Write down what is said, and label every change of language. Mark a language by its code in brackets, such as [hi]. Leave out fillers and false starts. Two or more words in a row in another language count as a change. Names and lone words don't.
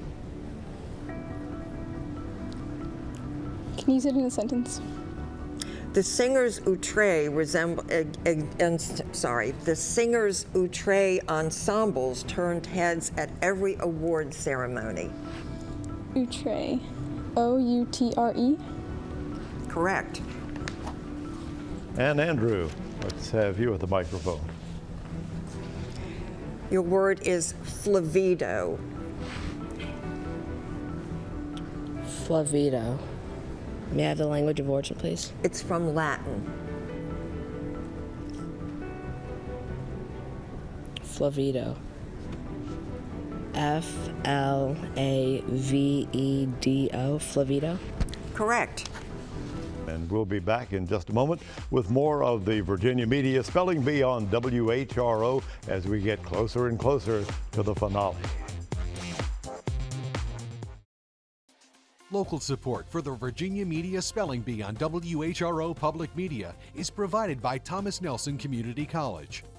[en] Can you use it in a sentence? The singers outre the singers outre ensembles turned heads at every award ceremony. Outre. O-U-T-R-E. Correct. And Andrew, let's have you at the microphone. Your word is flavido. Flavido. May I have the language of origin, please? It's from Latin. Flavido. F-L-A-V-E-D-O. Flavido. Correct. And we'll be back in just a moment with more of the Virginia Media Spelling Bee on WHRO as we get closer and closer to the finale. Local support for the Virginia Media Spelling Bee on WHRO Public Media is provided by Thomas Nelson Community College.